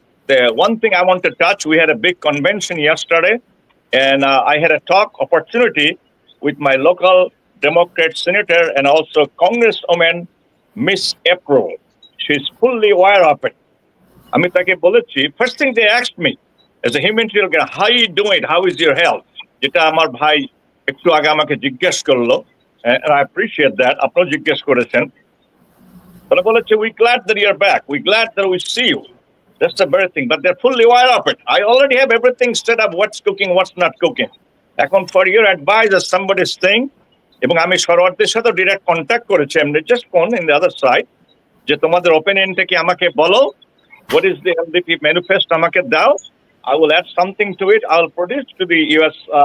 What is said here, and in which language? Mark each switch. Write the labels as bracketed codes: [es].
[en] The one thing I want to touch, we had a big convention yesterday, and I had a opportunity with my local Democrat senator and also Congresswoman, Miss April. She's fully aware of it. [bn] আমি তাকে বলেছি, [en] first thing they asked me as a humanitarian, how are you doing? How is your health? [bn] যেটা আমার ভাই একটু আগে আমাকে জিজ্ঞেস করলো, [en] and I appreciate that. [bn] আপনিও জিজ্ঞেস করেছেন। তারা বলেছে, [en] we glad that you're back. We glad that we see you. That's the very thing. But they're fully aware of it. I already have everything set up. What's cooking, what's not cooking. [bn] এখন [en] for your advice as somebody's thing, [bn] এবং আমি সরওয়ারদের সাথে direct contact করেছি, আমি [en] just phone in the other side, [bn] যে তোমাদের ওপিনিয়নটা কি আমাকে বলো, [en] what is the LDP manifesto [bn] আমাকে দাও, [en] I will add something to it. I will produce to the U.S.